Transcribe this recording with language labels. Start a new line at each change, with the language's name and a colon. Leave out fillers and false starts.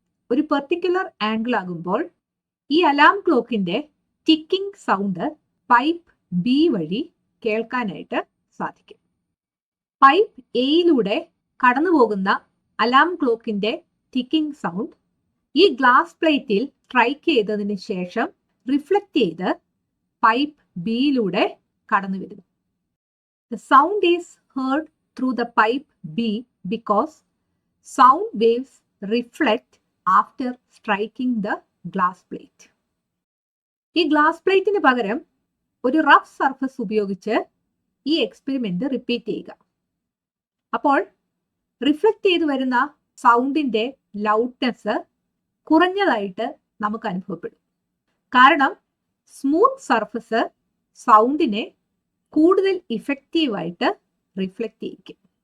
Malayalam: ഒരു particular angle ആകുമ്പോൾ ഈ അലാം ക്ലോക്കിന്റെ ടിക്കിംഗ് സൗണ്ട് പൈപ്പ് ബി വഴി കേൾക്കാനായിട്ട് സാധിക്കും. പൈപ്പ് എയിലൂടെ കടന്നു പോകുന്ന അലാം ക്ലോക്കിന്റെ ടിക്കിംഗ് സൗണ്ട് ഈ ഗ്ലാസ് പ്ലേറ്റിൽ സ്ട്രൈക്ക് ചെയ്തതിന് ശേഷം റിഫ്ലക്ട് ചെയ്ത് പൈപ്പ് ബിയിലൂടെ കടന്നു വരുന്നു.
English: The sound is heard through the pipe B because sound waves reflect after striking the glass plate.
Malayalam: ഈ ഗ്ലാസ് പ്ലേറ്റിന് പകരം ഒരു റഫ് സർഫസ് ഉപയോഗിച്ച് ഈ എക്സ്പെരിമെന്റ് റിപ്പീറ്റ് ചെയ്യുക. അപ്പോൾ റിഫ്ലക്ട് ചെയ്തു വരുന്ന സൗണ്ടിന്റെ ലൗഡ്നെസ് കുറഞ്ഞതായിട്ട് നമുക്ക് അനുഭവപ്പെടും. കാരണം സ്മൂത്ത് സർഫസ് സൗണ്ടിനെ കൂടുതൽ ഇഫക്റ്റീവായിട്ട് റിഫ്ലക്ട് ചെയ്യിക്കും.